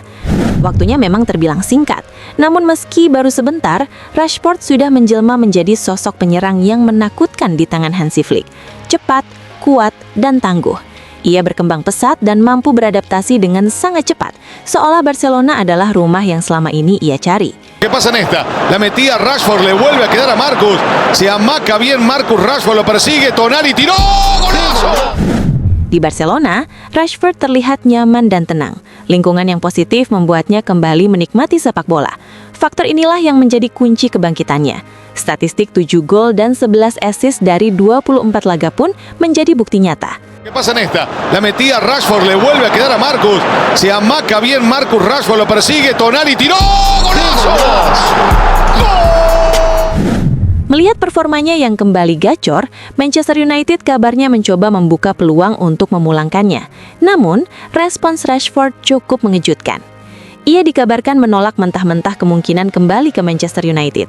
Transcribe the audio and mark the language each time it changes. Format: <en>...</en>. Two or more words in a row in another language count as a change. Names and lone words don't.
<id>Waktunya memang terbilang singkat, namun meski baru sebentar, Rashford sudah menjelma menjadi sosok penyerang yang menakutkan di tangan Hansi Flick. Cepat, kuat, dan tangguh. Ia berkembang pesat dan mampu beradaptasi dengan sangat cepat, seolah Barcelona adalah rumah yang selama ini ia cari.</id> <es>¿Qué pasa en esta? La metida Rashford, le vuelve a quedar a Marcus. Se amaca bien Marcus Rashford, lo persigue, Tonali tiró, golazo.</es> <id>Di Barcelona, Rashford terlihat nyaman dan tenang. Lingkungan yang positif membuatnya kembali menikmati sepak bola. Faktor inilah yang menjadi kunci kebangkitannya. Statistik 7 gol dan 11 assist dari 24 laga pun menjadi bukti nyata.</id> <es>¿Qué pasa en esta? La metida Rashford, le vuelve a quedar a Marcus. Se amaca bien Marcus Rashford, lo persigue, Tonali tiró, golazo.</es> <id>Melihat performanya yang kembali gacor, Manchester United kabarnya mencoba membuka peluang untuk memulangkannya. Namun, respons Rashford cukup mengejutkan. Ia dikabarkan menolak mentah-mentah kemungkinan kembali ke Manchester United.</id>